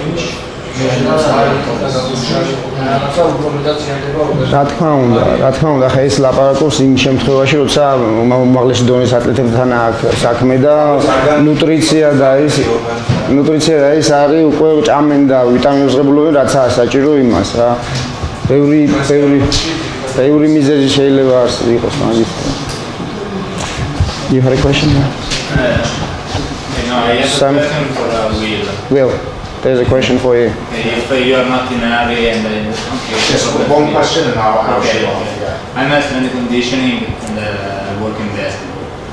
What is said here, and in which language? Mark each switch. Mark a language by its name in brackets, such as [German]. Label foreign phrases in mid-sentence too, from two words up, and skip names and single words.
[Georgian] რა თქმა უნდა, ხა ეს ლაპარაკობს იმ შემთხვევაში, როცა უმაღლესი დონის ატლეტებთან აქვს საქმე და ნუტრიცია და ის არის უკვე ჭამენ და ვიტამინების ღებულობები რაც არის საჭირო იმას რა. ბევრი მიზეზი შეიძლება იყოს მაგის. [English] You had a question? No, I have a question for Will. There's a question for you. If you are not in a hurry and just one question and I'll okay. I'm at strength conditioning and working basketball.